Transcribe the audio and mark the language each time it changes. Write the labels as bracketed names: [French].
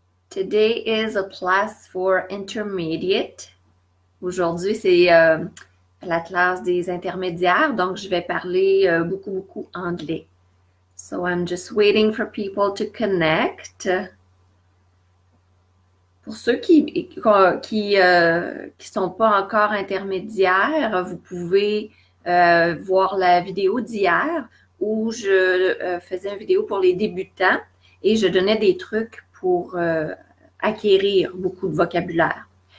[English] Today is a class for intermediate. [French] Aujourd'hui, c'est la classe des intermédiaires, donc je vais parler beaucoup anglais. [English] So I'm just waiting for people to connect. [French] Pour ceux qui sont pas encore intermédiaires, vous pouvez voir la vidéo d'hier où je faisais une vidéo pour les débutants et je donnais des trucs pour acquérir beaucoup de vocabulaire.